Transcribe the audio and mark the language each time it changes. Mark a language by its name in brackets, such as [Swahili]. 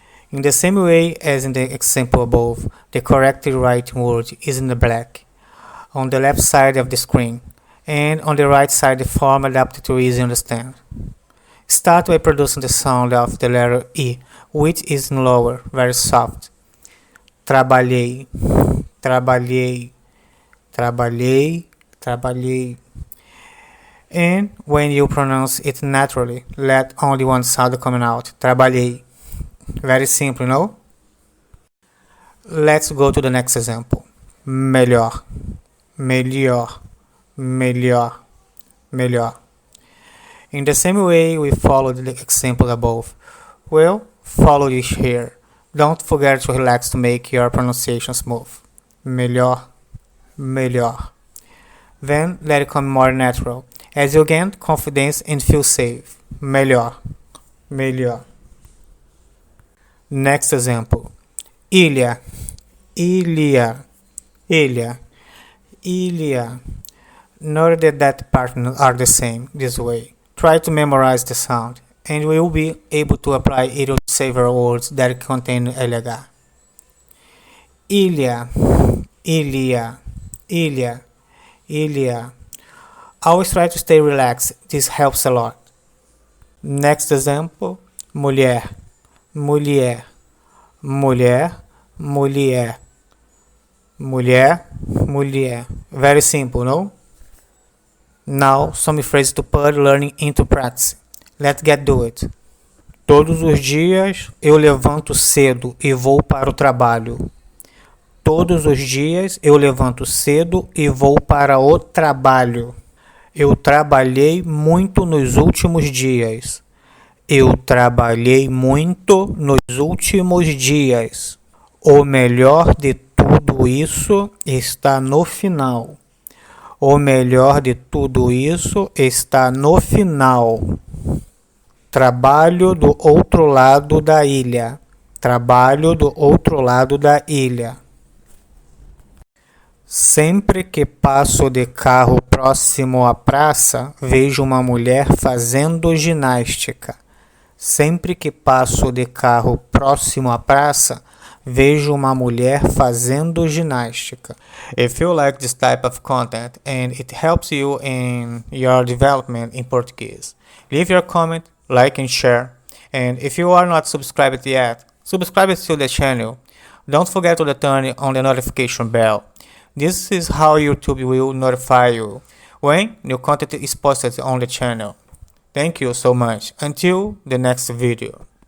[English] In the same way as in the example above, the correct writing word is in the black, on the left side of the screen, and on the right side the form adapted to easy understand. Start by producing the sound of the letter E, which is lower, very soft. [Portuguese] Trabalhei, trabalhei, trabalhei, trabalhei. [English] And when you pronounce it naturally, let only one sound come out. Trabalhei. Very simple, no? Let's go to the next example. [Portuguese] Melhor, melhor, melhor, melhor. [English] In the same way we followed the example above, we'll follow it here. Don't forget to relax to make your pronunciation smooth. Melhor, melhor. Then let it come more natural, as you gain confidence and feel safe. Melhor, melhor. Next example. [Portuguese] Ilha, ilha, ilha, ilha. [English] Note that partners are the same this way. Try to memorize the sound, and we will be able to apply it to several words that contain LH. [Portuguese] Ilha, ilha, ilha, ilha. [English] Always try to stay relaxed. This helps a lot. Next example. [Portuguese] Mulher, mulher, mulher, mulher, mulher, mulher. [English] Very simple, no? Now, some phrases to put learning into practice. Let's get to it. [Portuguese] Todos os dias eu levanto cedo e vou para o trabalho. Todos os dias eu levanto cedo e vou para o trabalho. Eu trabalhei muito nos últimos dias. Eu trabalhei muito nos últimos dias. O melhor de tudo isso está no final. O melhor de tudo isso está no final. Trabalho do outro lado da ilha. Trabalho do outro lado da ilha. Sempre que passo de carro próximo à praça, vejo uma mulher fazendo ginástica. Sempre que passo de carro próximo à praça, vejo uma mulher fazendo ginástica. [English] If you like this type of content and it helps you in your development in Portuguese, leave your comment, like and share. And if you are not subscribed yet, subscribe to the channel. Don't forget to turn on the notification bell. This is how YouTube will notify you when new content is posted on the channel. Thank you so much. Until the next video.